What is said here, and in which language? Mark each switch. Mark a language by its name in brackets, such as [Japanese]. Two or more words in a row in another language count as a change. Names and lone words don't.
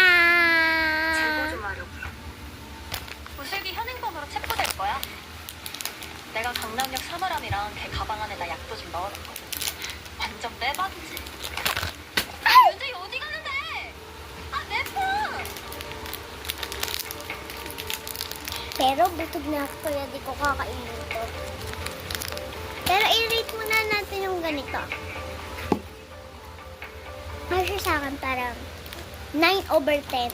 [Korean] 제보 좀 하려고요. 우슬기 현행범으로 체포될 거야. 내가 강남역 사물함이랑 걔 가방 안에다 약도 좀 넣어놨거든. 완전 빼박이지. 아, 윤정이 어디 가는데? 아, 내 폰! [Filipino] Pero busog na ako kaya di ko kakainin to. Pero i-rate muna natin yung ganito. Masya sa akin parang 9/10.